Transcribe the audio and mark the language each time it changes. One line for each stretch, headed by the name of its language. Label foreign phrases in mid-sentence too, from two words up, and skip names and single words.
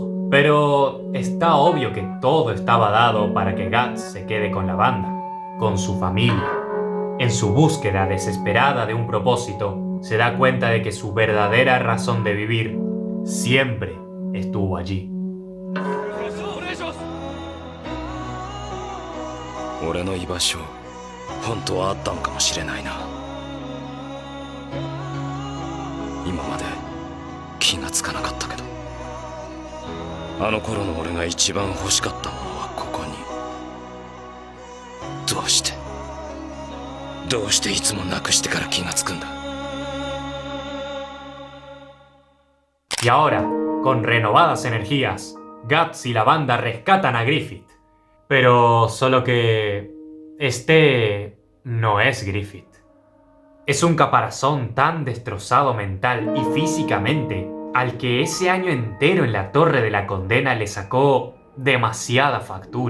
Spanish: Pero está obvio que todo estaba dado para que Guts se quede con la banda, con su familia. En su búsqueda desesperada de un propósito, se da cuenta de que su verdadera razón de vivir siempre estuvo allí.
Japanese: 俺の居場所、本当はあったのかもしれないな。今まで気がつかなかったけど、あの頃の俺が一番欲しかったものはここに。どうしていつもなくしてから気がつくんだ。
Spanish: Y ahora, con renovadas energías, Guts y la banda rescatan a Griffith. Pero solo que este no es Griffith. Es un caparazón tan destrozado mental y físicamente al que ese año entero en la Torre de la Condena le sacó demasiada factura.